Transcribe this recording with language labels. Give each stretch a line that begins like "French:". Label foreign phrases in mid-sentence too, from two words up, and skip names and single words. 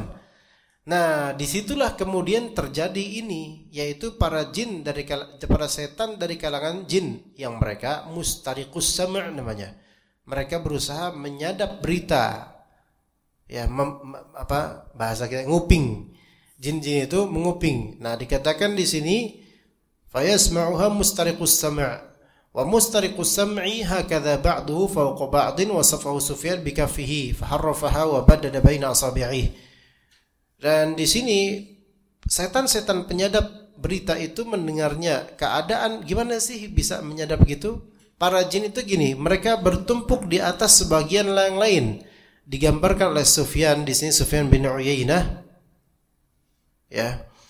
Indonesian: Nah, disitulah kemudian terjadi ini, yaitu para setan dari kalangan jin yang mereka
Arabic: مسترقو السمع'
Indonesian: namanya. Mereka berusaha menyadap berita, ya bahasa kita nguping. Jin-jin itu menguping. Nah, dikatakan di sini
Arabic: فيسمعها مسترقو السمع ومسترقو السمع هكذا بعضه فوق بعض ووصفه سفيان بكفه فحرفها وبدد بين أصابعه.
Indonesian: Dan di sini setan-setan penyadap berita itu mendengarnya keadaan gimana sih bisa menyadap gitu? para jin itu gini, mereka bertumpuk di atas sebagian yang lain. Digambarkan oleh Sufyan di sini, Sufyan bin Uyainah, ya.